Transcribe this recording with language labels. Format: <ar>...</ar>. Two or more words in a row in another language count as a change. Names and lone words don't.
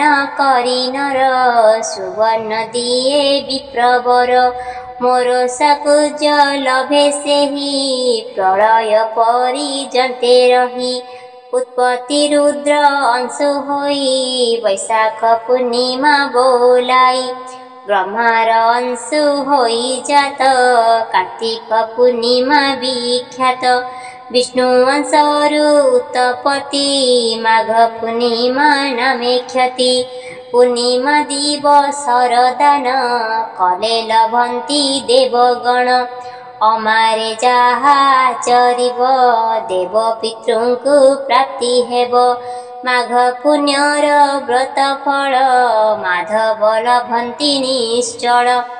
<or>କରି ନର ସୁବର୍ଣ୍ଣ ଦିଏ ବିପ୍ରବର ମୋର ସାକୁଜ ଲଭେ ସେହି ପ୍ରଳୟ ପର୍ଯ୍ୟନ୍ତେ ରହି ଉତ୍ପତ୍ତି ରୁଦ୍ର ଅଂଶୁ ହୋଇ ବୈଶାଖ ପୂର୍ଣ୍ଣିମା ବୋଲାଇ ବ୍ରହ୍ମାର ଅଂଶୁ ହୋଇ ଜାତ କାର୍ତ୍ତିକ ପୂର୍ଣ୍ଣିମା ବିଖ୍ୟାତ ବିଷ୍ଣୁ ଅଂଶରୁ ଉତ୍ପତ୍ତି ମାଘ ପୂର୍ଣ୍ଣିମା ନାମେ ଖ୍ୟାତି ପୂର୍ଣ୍ଣିମା ଦିବସର ଦାନ କଲେ ଲଭନ୍ତି ଦେବଗଣ ଅମାରେ ଯାହା ଚରିବ ଦେବ ପିତୃଙ୍କୁ ପ୍ରାପ୍ତି ହେବ ମାଘ ପୁଣ୍ୟର ବ୍ରତ ଫଳ ମାଧବ ଲଭନ୍ତି ନିଶ୍ଚଳ</or>